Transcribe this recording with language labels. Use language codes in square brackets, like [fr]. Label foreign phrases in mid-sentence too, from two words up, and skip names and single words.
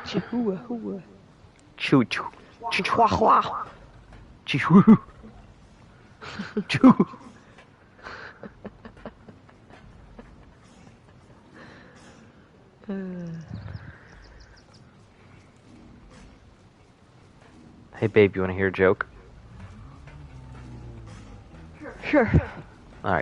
[en] Hooah, hooah. Choo choo. Choo choo. Wah, wah. Choo choo. Choo. Hey babe, you want to hear a joke? Sure. Alright.